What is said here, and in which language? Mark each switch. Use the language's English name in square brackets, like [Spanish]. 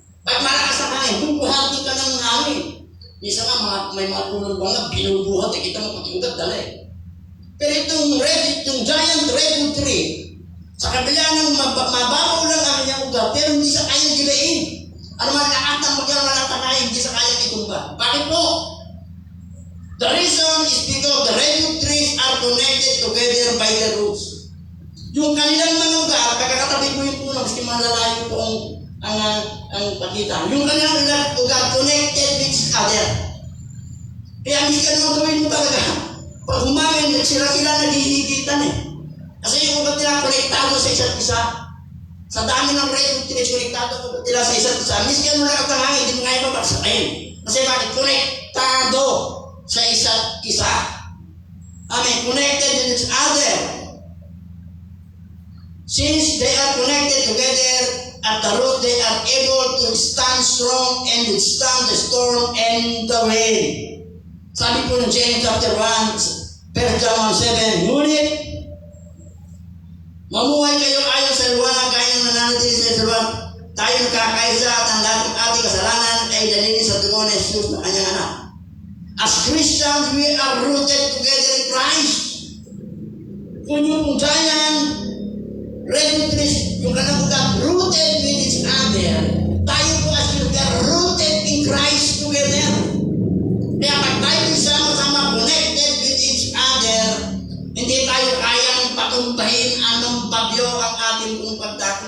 [Filipino] Pag malakas ang hangin, bubuhatin ka ng hangin. Isa nga, may mga tulong bangag, binubuhat, kita mo pag ugat, dali. Pero itong giant redwood tree, sa kabila ng mababaw lang ang kanyang ugat, pero hindi siya kayang gilain. Ano man lahat ng magkakaroon hindi siya kayang itumba. Bakit po? [English] The reason is because the redwood trees are connected together by the roots. [Filipino] Yung kanilang mga ugat, pagkakatabi mo yung puno, kasi malalayo po ang pakita. Yung kanilang ugat connected with each other. Kaya hindi ka naman gawin mo talaga. Pag humangin, sila naghihigitan eh. Kasi yung ugat nila konektado sa isa't isa. Sa dami ng redwood trees, konektado ugat nila sa isa't isa. Miski ano lang ang hangin, hindi mo nga ibabagsakin. Kasi bakit? Konektado sa isa't isa. Amen. [English] Connected with each other. Since they are connected together at the root, they are able to stand strong and withstand the storm and the wind. [Filipino] Sabi po ng James chapter 1, verse 7, ngunit mamuhay kayo ayon sa liwanag, kayo nananatili sa liwanag, tayo nakakaisa at ang lahat ng ating kasalanan ay dalili sa dugo ni Jesus na kanyang anak. [English] As Christians, we are rooted together in Christ. Kung yung giant redwood trees, yung kanang ugat, rooted with each other, tayo po as we are rooted in Christ together. [Filipino] Kaya pag tayo sama-sama connected with each other, hindi tayo kayang patumbahin anong bagyo ang ating pong pagdako.